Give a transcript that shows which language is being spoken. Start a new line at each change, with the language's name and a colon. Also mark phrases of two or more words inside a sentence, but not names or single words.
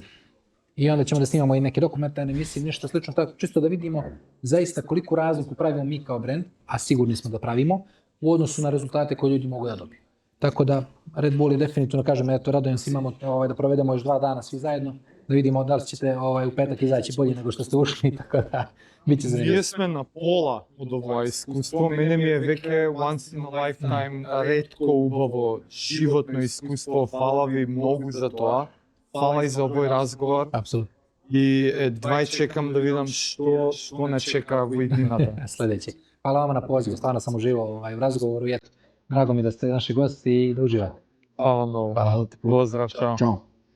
Bosnian: I onda ćemo da snimamo i neke dokumentarne emisije, nešto slično tako, čisto da vidimo zaista koliku razliku pravimo mi kao brend, a sigurni smo da pravimo, u odnosu na rezultate koje ljudi mogu da dobiju. Tako da Red Bull je definitivno, kažem, eto, radujem se, imamo da provedemo još 2 dana svi zajedno, da vidimo da li ćete u petak izaći bolje nego što ste ušli, tako da bit će zanimljivo.
Macedonian: Ние сме на пола од ова искуство. Мене ми е веќе
English: once in a lifetime
Macedonian: ретко убаво животно искуство. Фала ви многу за тоа. Фала и за овој разговор.
Bosnian: Apsolutno.
Macedonian: И едва чекам да видам што не чека во иднината.
Bosnian: Sljedeći. Hvala vama na pozivu, stvarno sam uživao u razgovoru i eto, drago mi da ste naši gosti i da uživate. Hvala mnogo. Hvala ti. Pozdrav, čao. Ćao.